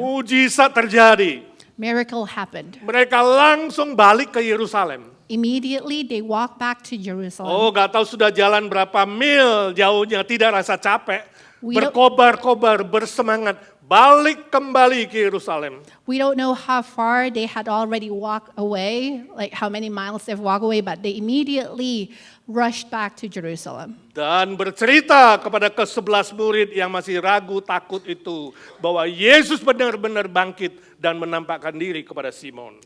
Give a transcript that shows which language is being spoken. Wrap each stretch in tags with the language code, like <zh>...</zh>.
<id>Mujizat terjadi.</id> <en>Miracle happened.</en> <id>Mereka langsung balik ke Yerusalem.</id> <en>Immediately, they walked back to Jerusalem.</en> <id>Oh, gak tahu sudah jalan berapa mil jauhnya, tidak rasa capek.</id> <en>We don't-</en> <id>Berkobar-kobar, bersemangat, balik kembali ke Yerusalem.</id> <en>We don't know how far they had already walked away, like how many miles they've walked away, but they immediately rushed back to Jerusalem.</en> <id>Dan bercerita kepada ke-11 murid yang masih ragu, takut itu, bahwa Yesus benar-benar bangkit dan menampakkan diri kepada Simon.</id>